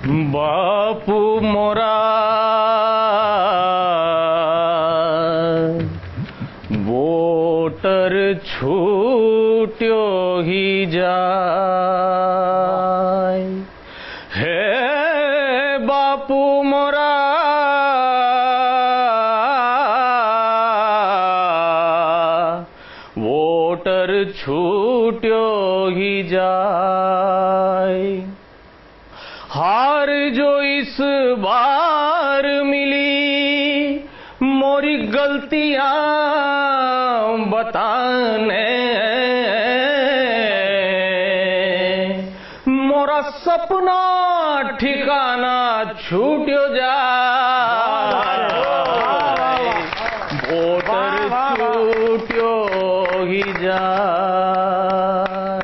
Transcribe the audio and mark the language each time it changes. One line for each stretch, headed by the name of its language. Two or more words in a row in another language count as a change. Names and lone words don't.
Braj: बापू मोरा वोटर छूट्यो ही जाय, हे बापू मोरा वोटर छूट्यो ही जाय।
Hindi: हार जो इस बार मिली मोरी गलतियां बताने, मोरा सपना ठिकाना छूट्यो जाए, वोटर छूट्यो ही जाए।